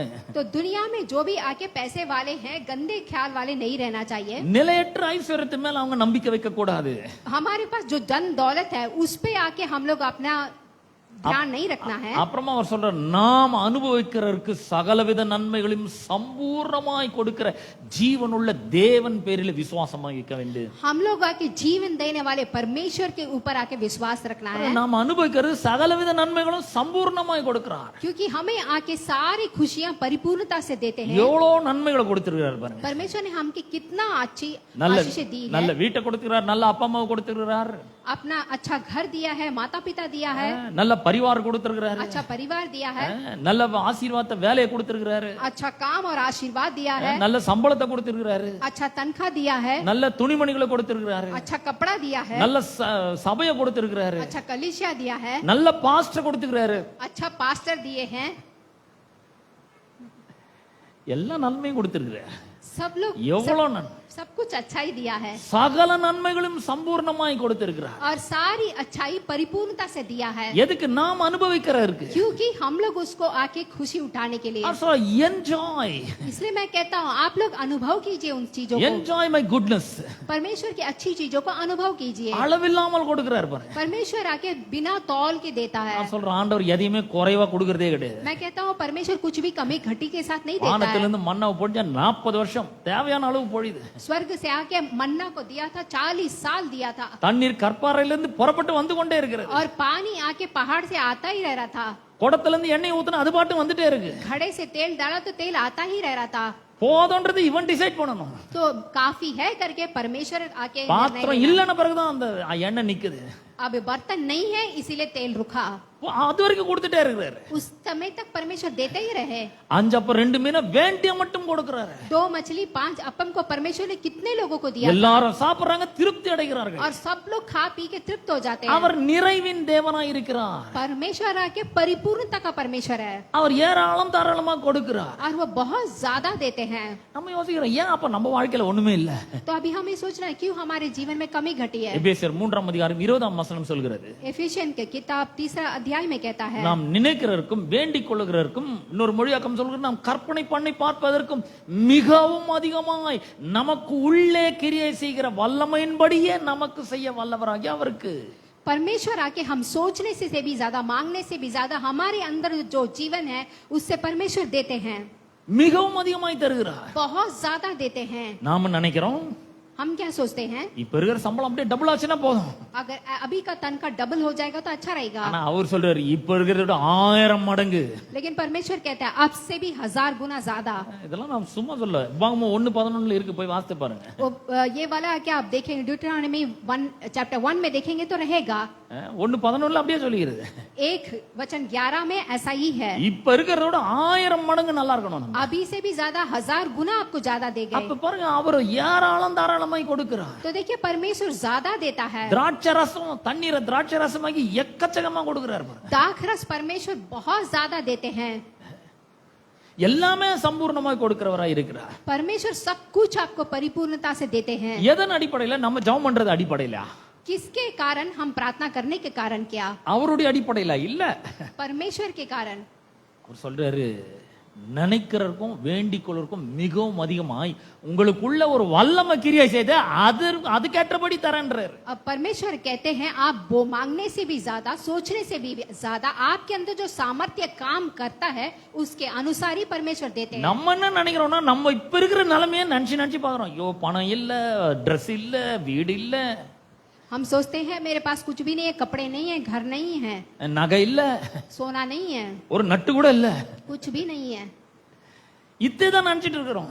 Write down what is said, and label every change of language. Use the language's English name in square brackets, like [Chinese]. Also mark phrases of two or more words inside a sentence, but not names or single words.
[Hindi] तो दुनिया में जो भी आके पैसे वाले हैं, गंदे ख्याल वाले नहीं रहना चाहिए। [Tamil] நிலையற்ற ஐஸ்வர்யத்தின் மேல அவங்க நம்பிக்கை வைக்க கூடாது. [Hindi] हमारे पास जो धन दौलत है उस पे आके हम लोग अपना ध्यान नहीं रखना है। [Tamil] அப்புறமா அவர் சொல்ற, நாம் அனுபவிக்கிறதற்கு சகலவித நன்மைகளையும் சம்பூர்ணமாய் கொடுக்கிற ஜீவனுள்ள தேவன் பேரில் விசுவாசமாக இருக்க வேண்டும். [Hindi] हम लोग आके जीवन देने वाले परमेश्वर के ऊपर आके विश्वास रखना है, [Tamil] நாம் அனுபவிக்கிறது சகலவித நன்மைகளும் சம்பூர்ணமாய் கொடுக்கிறார். [Hindi] क्योंकि हमें आके सारी खुशियां परिपूर्णता से देते हैं। [Tamil] எவ்வளவு நன்மைகளை கொடுத்திருக்கிறார் பாருங்க. [Hindi] परमेश्वर ने हमके कितना अच्छी [Tamil] நல்ல [Hindi] आशीष दी है, [Tamil] நல்ல வீட்டை கொடுத்திருக்கிறார், நல்ல அப்பா அம்மாவை கொடுத்திருக்கிறார், [Hindi] अपना अच्छा घर दिया है, माता पिता दिया है, [Tamil] நல்ல பரிவாரம் கொடுத்திருக்கிறார், [Hindi] अच्छा परिवार दिया है, [Tamil] நல்ல ஆசீர்வாதத்தை வேலையை கொடுத்திருக்கிறாரு, [Hindi] अच्छा काम और आशीर्वाद दिया है, [Tamil] நல்ல சம்பளத்தை கொடுத்திருக்கிறாரு, [Hindi] अच्छा तनख्वाह दिया है, [Tamil] நல்ல துணிமணிகளை கொடுத்திருக்கிறாரு, [Hindi] अच्छा कपड़ा दिया है, [Tamil] நல்ல சபையை கொடுத்திருக்கிறாரு, [Hindi] अच्छा कलीसिया दिया है, [Tamil] நல்ல பாஸ்டர் கொடுத்திருக்கிறாரு, [Hindi] अच्छा पास्टर दिए हैं, [Tamil] எல்லா நன்மையும் கொடுத்திருக்கிறார். [Hindi] सब लोग [Tamil] எவ்வளவு நன்மை. [Hindi] सब कुछ अच्छाई दिया है [Tamil] சகல நன்மைகளும் சம்பூர்ணமாய் கொடுத்திருக்கிறார். [Hindi] और सारी अच्छाई परिपूर्णता से दिया है, [Tamil] எதுக்கு? நாம் அனுபவிக்கிறதுக்கு. [Hindi] क्योंकि हम लोग उसको आके खुशी उठाने के लिए। [English] So enjoy, [Hindi] इसलिए मैं कहता हूँ आप लोग अनुभव कीजिए उन चीजों को, [English] enjoy my goodness. [Hindi] परमेश्वर की अच्छी चीजों को अनुभव कीजिए। [Tamil] அளவில்லாமல் கொடுக்கிறார் பாருங்க. [Hindi] परमेश्वर आके बिना तौल के देता है। [Tamil] நான் சொல்றேன், ஆண்டவர் எதையுமே குறைவா கொடுக்கறதே கிடையாது. [Hindi] मैं कहता हूँ परमेश्वर कुछ भी कमी घटी के साथ नहीं देता है। [Tamil] வானத்திலிருந்து மன்னாவை பொழிஞ்சா 40 வருஷம் தேவையான அளவு பொழியுது. [Hindi] स्वर्ग से आके मन्ना को दिया था, 40 साल दिया था, [Tamil] தண்ணீர் கற்பாறையிலிருந்து புறப்பட்டு வந்து கொண்டே இருக்கிறது. [Hindi] और पानी आके पहाड़ से आता ही रह रहा था। [Tamil] குடத்துல இருந்து எண்ணெய் ஊத்துனா அது பாட்டு வந்துட்டே இருக்கு. [Hindi] घड़े से तेल डाला तो तेल आता ही रह रहा था। [Tamil] போதும்ன்றது இவன் டிசைட் பண்ணணும். [Hindi] तो काफी है करके परमेश्वर आके [Tamil] பாத்திரம் இல்லன பிறகுதான் அந்த எண்ணெய் நிக்குது. [Hindi] अब बर्तन नहीं है इसीलिए तेल रुका। [Tamil] அது வரைக்கும் கொடுத்துட்டே இருக்கிறாரு. [Hindi] उस समय तक परमेश्वर देते ही रहे। [Tamil] 5 அப்பம் 2 மீனை வேண்டிய மட்டும் கொடுக்கறாரு. [Hindi] 2 मछली 5 अपम को परमेश्वर ने कितने लोगों को दिया? [Tamil] எல்லாரும் சாப்பிடுறாங்க, திருப்தி அடைகிறார்கள். [Hindi] और सब लोग खा पी के तृप्त हो जाते हैं। [Tamil] அவர் நிறைவின் தேவனாய் இருக்கிறார். [Hindi] परमेश्वर आके परिपूर्णता का परमेश्वर है, [Tamil] அவர் ஏராளம் தாராளமா கொடுக்கிறார். [Hindi] और वो बहुत ज्यादा देते हैं। [Tamil] நம்ம யோசிக்கிறோம், ஏன் அப்ப நம்ம வாழ்க்கையில ஒண்ணுமே இல்ல? [Hindi] तो अभी हमें सोचना है क्यों हमारे जीवन में कमी घटी है। [Tamil] எபேசியர் 3ஆம் அதிகாரம் 20ஆம் வசனம் சொல்கிறது, [Hindi] एफिशियन के किताब 3 अध्याय में कहता है, [Tamil] நாம் நினைக்கிறதற்கும் வேண்டிக் கொள்ளுகிறதற்கும், இன்னொரு மொழியாக்கம் சொல்கிறது, நாம் கற்பனை பண்ணி பார்ப்பதற்கும் மிகவும் அதிகமாய் நமக்கு உள்ளே கிரியை செய்கிற வல்லமையின்படியே நமக்கு செய்ய வல்லவராகிய அவருக்கு. [Hindi] परमेश्वर आके हम सोचने से भी ज्यादा, मांगने से भी ज्यादा हमारे अंदर जो जीवन है उससे परमेश्वर देते हैं, [Tamil] மிகவும் அதிகமாய் தருகிறார். [Hindi] बहुत ज्यादा देते हैं। [Tamil] நாம நினைக்கிறோம், [Hindi] हम क्या सोचते हैं, [Tamil] இப்ப இருக்கிற சம்பளம் அப்படியே டபுள் ஆச்சுன்னா போதும். [Hindi] अगर अभी का तनख्वाह डबल हो जाएगा तो अच्छा रहेगा। [Tamil] ஆனா அவர் சொல்றாரு, இப்ப இருக்கிறத விட 1000 மடங்கு. [Hindi] लेकिन परमेश्वर कहता है अब से भी 1000 गुना ज्यादा। [Tamil] இதெல்லாம் நான் சும்மா சொல்ல, உபாகமம் 1:11 இருக்கு, போய் வாசித்து பாருங்க. [Hindi] ये वाला क्या आप देखेंगे, ड्यूटरॉनमी 1 चैप्टर 1 में देखेंगे तो रहेगा। [Tamil] 1:11 அப்படியே சொல்லிக்கிறது. [Hindi] 1 वचन 11 में ऐसा ही है, [Tamil] இப்ப இருக்கிறத விட 1000 மடங்கு நல்லா இருக்கணும் நம்ம. [Hindi] अभी से भी ज्यादा 1000 गुना आपको ज्यादा देगा। [Tamil] அப்ப பாருங்க, அவர் ஏராளம் தாராளமாய் கொடுக்கிறார். [Hindi] तो देखिए परमेश्वर ज्यादा देता है। [Tamil] திராட்சை ரசம், தண்ணீரை திராட்சை ரசமாக்கி எக்கச்சக்கமா கொடுக்கிறார் பாருங்க. [Hindi] दाखरस परमेश्वर बहुत ज्यादा देते हैं। [Tamil] எல்லாமே சம்பூர்ணமாய் கொடுக்கிறவராய் இருக்கிறார். [Hindi] परमेश्वर सब कुछ आपको परिपूर्णता से देते हैं। [Tamil] எதன் அடிப்படையில? நம்ம ஜெபம் பண்றது அடிப்படையில? [Hindi] किसके कारण? हम प्रार्थना करने के कारण क्या? [Tamil] அவருடைய அடிப்படையில இல்ல, [Hindi] परमेश्वर के कारण। [Tamil] அவர் சொல்றாரு, நினைக்கிறதுக்கும் வேண்டிக் கொள்வதற்கும் மிகவும் அதிகமாய் உங்களுக்குள்ள ஒரு வல்லமை கிரியை செய்து அதுக்கேற்றபடி தரேன்றார். [Hindi] अब परमेश्वर कहते हैं आप वो मांगने से भी ज्यादा, सोचने से भी ज्यादा आपके अंदर जो सामर्थ्य काम करता है उसके अनुसार ही परमेश्वर देते हैं। [Tamil] நம்ம என்ன நினைக்கிறோம்னா, நம்ம இப்ப இருக்கிற நிலைமையை நினைச்சு பாக்குறோம். ஐயோ, பணம் இல்ல, ட்ரெஸ் இல்ல, வீடு இல்ல. [Hindi] हम सोचते हैं मेरे पास कुछ भी नहीं है, कपड़े नहीं है, घर नहीं है, [Tamil] நகை இல்ல, [Hindi] सोना नहीं है, [Tamil] ஒரு நட்டு கூட இல்ல. [Hindi] कुछ भी नहीं है। [Tamil] இதான் நினைச்சிட்டு இருக்கிறோம்.